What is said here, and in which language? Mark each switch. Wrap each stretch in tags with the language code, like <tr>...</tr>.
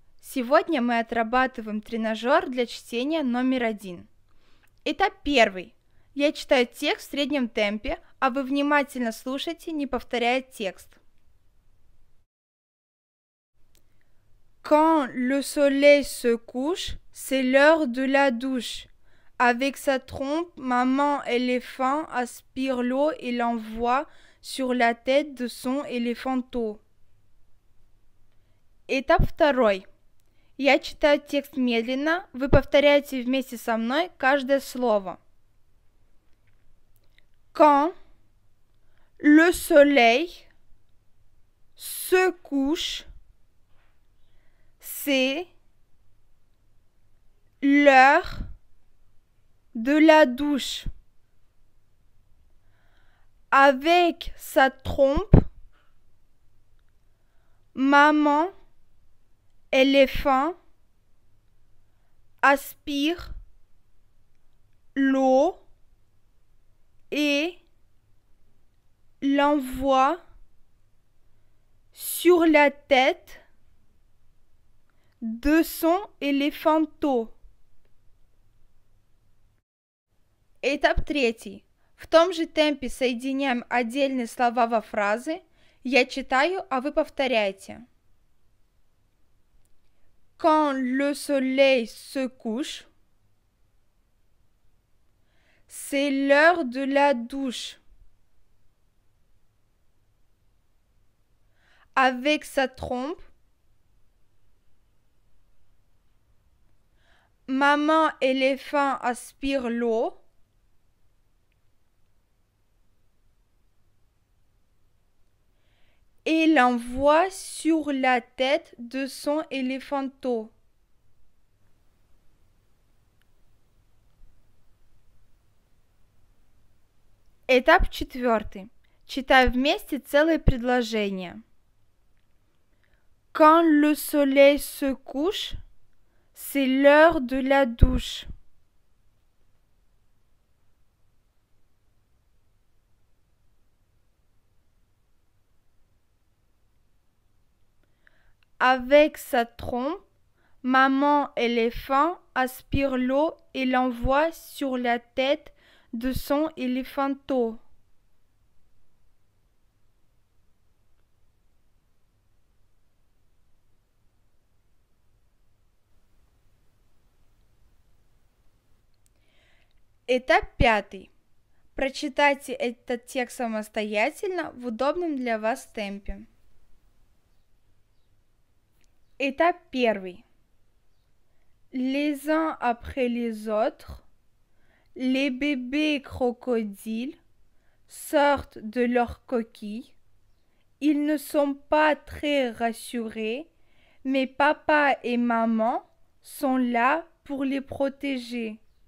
<ru>Сегодня мы отрабатываем тренажер для чтения номер 1. Этап 1. Я читаю текст в среднем темпе, а вы внимательно слушайте, не повторяя текст.</ru> <fr>Quand le soleil se couche, c'est l'heure de la douche. Avec sa trompe, maman éléphant aspire l'eau et l'envoie sur la tête de son éléphanteau.</fr> <ru>Этап 2. Я читаю текст медленно, вы повторяете вместе со мной каждое слово.</ru> <fr>Quand le soleil se couche, c'est l'heure de la douche. Avec sa trompe, maman éléphant aspire l'eau et l'envoie sur la tête de son éléphanteau.</fr> <ru>Этап 3. В том же темпе соединяем отдельные слова во фразы. Я читаю, а вы повторяйте.</ru> <fr>Quand le soleil se couche, c'est l'heure de la douche. Avec sa trompe, maman éléphant aspire l'eau et l'envoie sur la tête de son éléphanteau.</fr> <ru>Этап 4. Читаю вместе целое предложение.</ru> <fr>Quand le soleil se couche, c'est l'heure de la douche. Avec sa trompe, maman éléphant aspire l'eau et l'envoie sur la tête de son éléphanteau.</fr> <ru>Этап 5. Прочитайте этот текст самостоятельно в удобном для вас темпе.</ru> <fr>Étape 1. Les uns après les autres, les bébés crocodiles sortent de leur coquille. Ils ne sont pas très rassurés, mais papa et maman sont là pour les protéger.</fr>